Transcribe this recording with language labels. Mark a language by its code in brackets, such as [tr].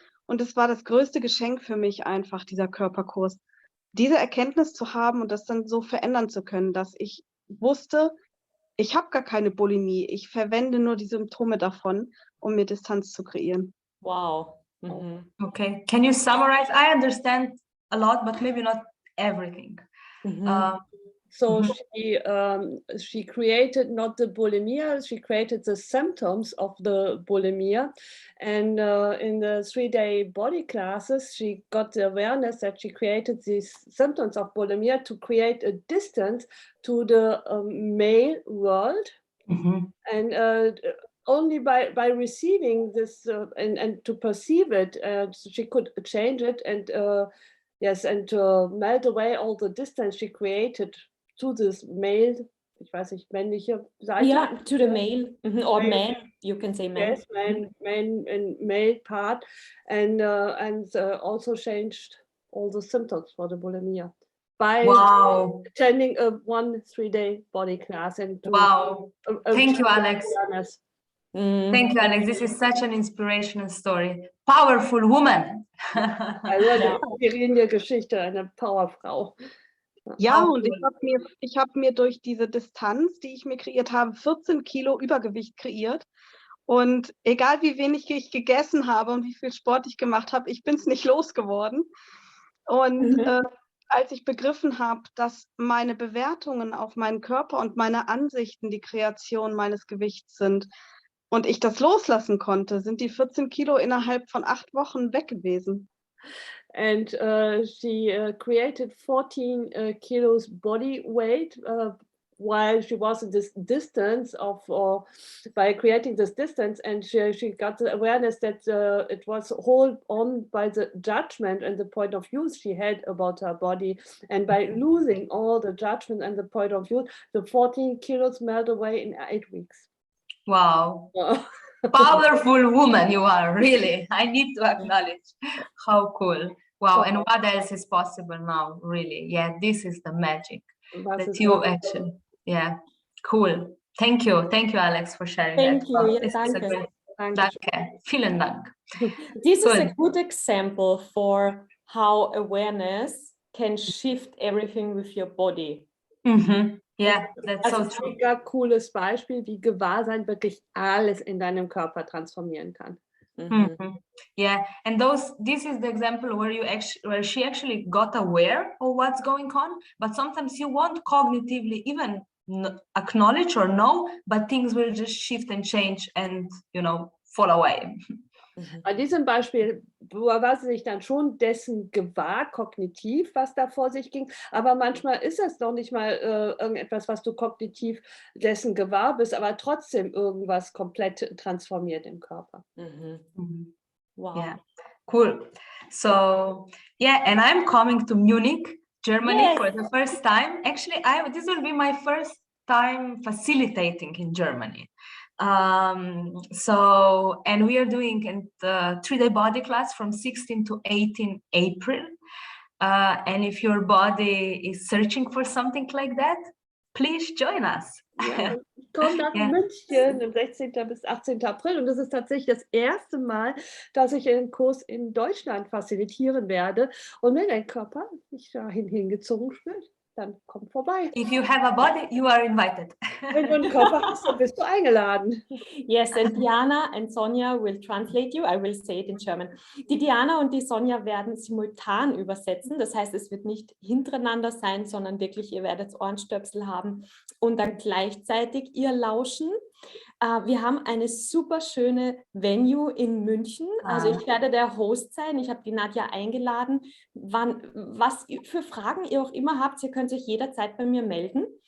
[de] Und es war das größte Geschenk für mich einfach, dieser Körperkurs. Diese Erkenntnis zu haben und das dann so verändern zu können, dass ich wusste, ich habe gar keine Bulimie, ich verwende nur die Symptome davon, um mir Distanz zu kreieren. [en] Wow. Okay, can you summarize? I understand a lot, but maybe not everything. So she created not the bulimia, she created the symptoms of the bulimia. And in the 3-day body classes, she got the awareness that she created these symptoms of bulimia to create a distance to the male world. And only by receiving this and to perceive it, she could change it and melt away all the distance she created to this male, [de] ich weiß nicht, männliche Seite. [en] Yeah, to the male, or man, you can say man. Yes, male part, and also changed all the symptoms for the bulimia by attending a 3-day body class. And Thank you, Alex. Thank you, Alex. This is such an inspirational story. Powerful woman. [de] Also eine inspirierende Geschichte, eine Powerfrau. Ja, und ich hab mir durch diese Distanz, die ich mir kreiert habe, 14 Kilo Übergewicht kreiert. Und egal wie wenig ich gegessen habe und wie viel Sport ich gemacht habe, ich bin es nicht losgeworden. Und als ich begriffen habe, dass meine Bewertungen auf meinen Körper und meine Ansichten die Kreation meines Gewichts sind und ich das loslassen konnte, sind die 14 Kilo innerhalb von 8 Wochen weg gewesen. [en] And she created 14 kilos body weight while she was in this distance by creating this distance, and she got the awareness that it was hold on by the judgment and the point of view she had about her body, and by losing all the judgment and the point of view, the 14 kilos melt away in 8 weeks. Wow. Powerful woman you are, really. I need to acknowledge how cool. Wow. And what else is possible now, really? Yeah, this is the magic that you actually, yeah, cool. Thank you, Alex, for sharing that. Thank you. Yeah, [de] danke. Vielen Dank. [en] This is a good example for how awareness can shift everything with your body. Yeah, that's so true. [de] Ein mega cooles Beispiel, wie Gewahrsein wirklich alles in deinem Körper transformieren kann. [en] Yeah, and this is the example where she actually got aware of what's going on, but sometimes you won't cognitively even acknowledge or know, but things will just shift and change and fall away. [de] An diesem Beispiel war sie sich dann schon dessen gewahr, kognitiv, was da vor sich ging. Aber manchmal ist es noch nicht mal irgendetwas, was du kognitiv dessen gewahr bist, aber trotzdem irgendwas komplett transformiert im Körper. [en] Wow. Yeah, cool. So yeah, and I'm coming to Munich, Germany Yes. for the first time. Actually, this will be my first time facilitating in Germany. So, and we are doing a 3-day body class from 16 to 18 April. And if your body is searching for something like that, please join us. [de] Ja, ich komme nach München am 16. bis 18. April und das ist tatsächlich das erste Mal, dass ich einen Kurs in Deutschland facilitieren werde. Und wenn dein Körper sich dahin hingezogen fühlt, dann komm vorbei. [en] If you have a body, you are invited. [de] Wenn du einen Körper hast, dann bist du eingeladen. [en] Yes, and Diana and Sonja will translate you. I will say it in German. [de] Die Diana und die Sonja werden simultan übersetzen. Das heißt, es wird nicht hintereinander sein, sondern wirklich, ihr werdet Ohrenstöpsel haben und dann gleichzeitig ihr lauschen. Wir haben eine super schöne Venue in München. Also ich werde der Host sein. Ich habe die Nadja eingeladen. Was für Fragen ihr auch immer habt, ihr könnt euch jederzeit bei mir melden.